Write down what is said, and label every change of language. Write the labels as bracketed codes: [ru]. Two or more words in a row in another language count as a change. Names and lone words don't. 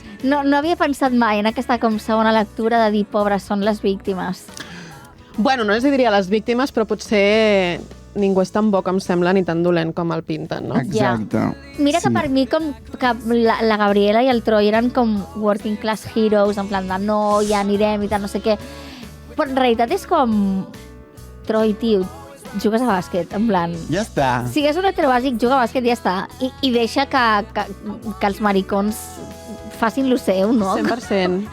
[ca] No havia pensat mai en aquesta com segona lectura de dir pobres són les víctimes. Bueno, no els diria les víctimes, però potser ningú és tan bo com sembla ni tan dolent com el pinten, no? Exacte. Mira que per mi com que la Gabriela i el Troy eren com [en] working class heroes, [ca] en plan de no, ja anirem i tal, no sé què. Però en realitat és com... Troy, tio, jugues a bàsquet, en plan... Ja està. Si és un heterobàsic, juga a bàsquet i ja està. I deixa que els maricons facin lo seu, no? 100%.